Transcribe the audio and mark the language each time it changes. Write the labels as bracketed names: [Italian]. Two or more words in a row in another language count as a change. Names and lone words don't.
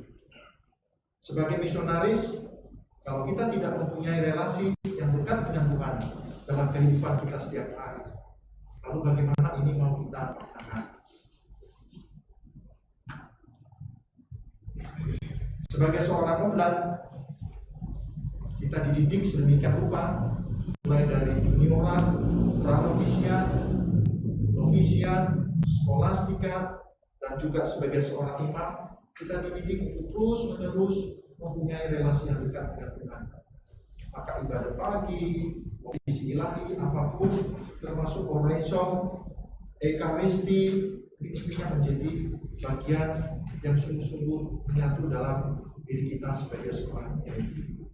[Indonesian] Sebagai misionaris, kalau kita tidak mempunyai relasi yang dekat dengan Tuhan dalam kehidupan kita setiap hari, lalu bagaimana ini mau kita pertahankan? Sebagai seorang oblat, kita dididik sedemikian rupa, mulai dari junioran, pranovisian, novisian, skolastika, dan juga sebagai seorang imam, kita dididik untuk terus-menerus mempunyai relasi yang dekat dengan Tuhan. Maka ibadah pagi, misi ilahi, apapun, termasuk orasyon, ekaristi, ini mestinya menjadi bagian yang sungguh-sungguh menyatu dalam diri kita sebagai seorang individu.